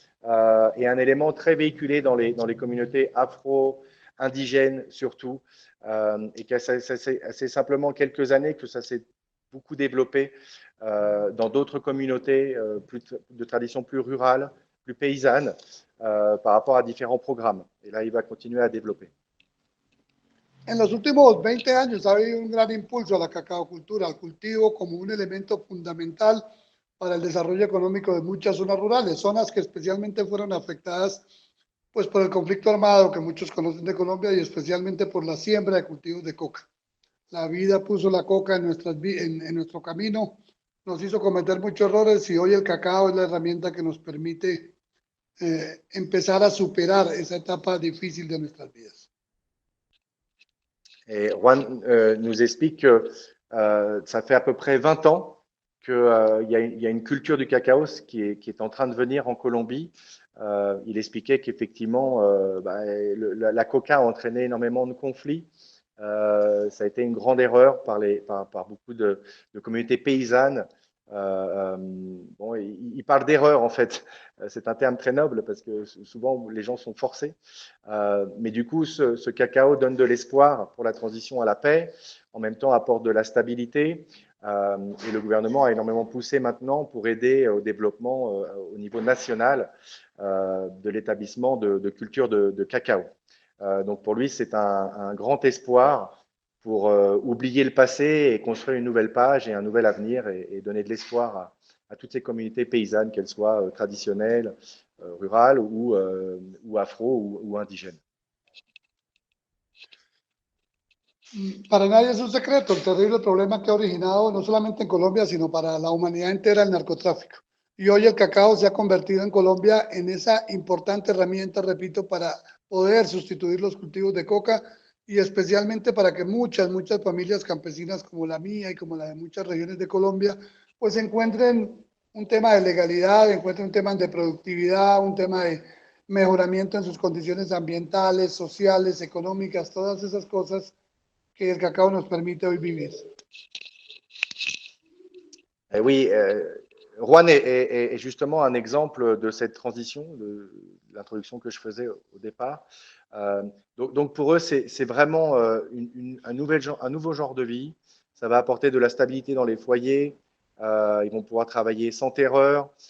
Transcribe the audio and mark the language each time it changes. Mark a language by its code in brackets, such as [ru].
[fr] et un élément très véhiculé dans les communautés afro, indigènes surtout, et que c'est simplement quelques années que ça s'est beaucoup développé dans d'autres communautés de tradition plus rurale, plus paysanne, par rapport a différents programmes. Et là, il va continuer à développer. [es] En los últimos 20 años ha habido un gran impulso a la cacaocultura, al cultivo como un elemento fundamental para el desarrollo económico de muchas zonas rurales, zonas que especialmente fueron afectadas pues, por el conflicto armado que muchos conocen de Colombia y especialmente por la siembra de cultivos de coca. La vida puso la coca en nuestro camino, nos hizo cometer muchos errores y hoy el cacao es la herramienta que nos permite empezar a superar esa etapa difícil de nuestras vidas. [fr] Et Juan nous explique que ça fait à peu près 20 ans qu'il y a une culture du cacao qui est en train de venir en Colombie. Il expliquait qu'effectivement, la coca a entraîné énormément de conflits. Ça a été une grande erreur par beaucoup de communautés paysannes Bon, il parle d'erreur en fait. C'est un terme très noble parce que souvent les gens sont forcés. Mais du coup, ce cacao donne de l'espoir pour la transition à la paix, en même temps apporte de la stabilité. Et le gouvernement a énormément poussé maintenant pour aider au développement au niveau national de l'établissement de culture de cacao. Donc pour lui, c'est un grand espoir pour oublier le passé et construire une nouvelle page et un nouvel avenir et donner de l'espoir à toutes ces communautés paysannes, qu'elles soient traditionnelles, rurales ou afro ou indigènes. [es] Para nadie es un secreto el terrible problema que ha originado no solamente en Colombia, sino para la humanidad entera el narcotráfico. Y hoy el cacao se ha convertido en Colombia en esa importante herramienta, repito, para poder sustituir los cultivos de coca y especialmente para que muchas familias campesinas como la mía y como la de muchas regiones de Colombia, pues encuentren un tema de legalidad, encuentren un tema de productividad, un tema de mejoramiento en sus condiciones ambientales, sociales, económicas, todas esas cosas que el cacao nos permite hoy vivir. [fr] Et oui, Juan est justement un exemple de cette transition, de l'introduction que je faisais au départ. Donc pour eux, c'est vraiment un nouveau genre de vie. Ça va apporter de la stabilité dans les foyers. Ils vont pouvoir travailler sans terreur.